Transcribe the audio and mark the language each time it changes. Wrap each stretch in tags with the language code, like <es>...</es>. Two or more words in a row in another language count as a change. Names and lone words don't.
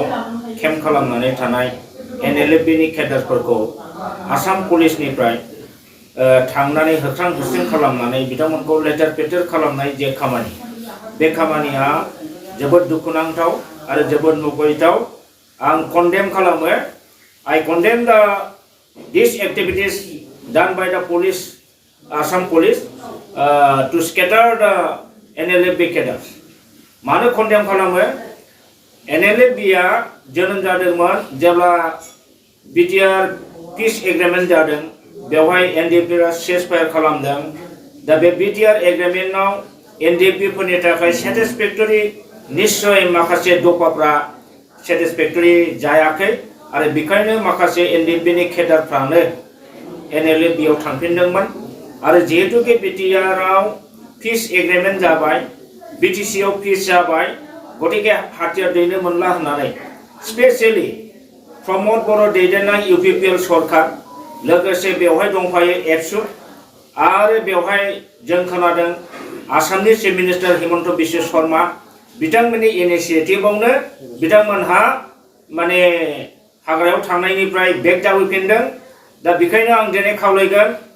<brx>केम्प खालामनानै थानाय NLFBनि केडारफोरखौ आसाम पुलिसनिफ्राय थांनानै होख्रां होस्रिं खालामनानै बिथांमोनखौ लेटार पेटार खालामनाय जे खामानि बे खामानिया जोबोद दुखुनांथाव आरो जोबोद मुगैथाव आं कन्डेम खालामो</brx> <en>I condemn these activities done by the police, Assam police, to scatter the NLFB cadres.</en> <brx>मानो condemn खालामो? NLFB आ जोनोम जादोंमोन जेब्ला BTR</brx> <en>peace agreement</en> <brx>जादों बेवहाय NDP आ ceasefire खालामदों दा बे BTR agreement आव NDP फोरनि थाखाय satisfactory निश्चय माखासे दफाफ्रा satisfactory जायाखै आरो बेखायनो माखासे NDP नि केडारफ्रानो NLFB आव थांफिनदोंमोन आरो जिहेतु के BTR आव</brx> <en>peace agreement</en> <brx>जाबाय BTC आव peace जाबाय गतिके हाथियार दैनो मोनला होननानै स्पेशली प्रमोद बर' दैदेननाय UPPL सरकार लोगोसे बेवहाय दंफायो एबसु आरो बेवहाय जों खोनादों आसामनि</brx> <en>chief minister</en> <brx>हिमन्त बिश्व शर्मा बिथांमोननि इनिशिएटिभआवनो बिथांमोनहा माने हाग्रायाव थांनायनिफ्राय बेक जाबोफिनदों दा बेखायनो आं दिनै खावलायगोन</brx>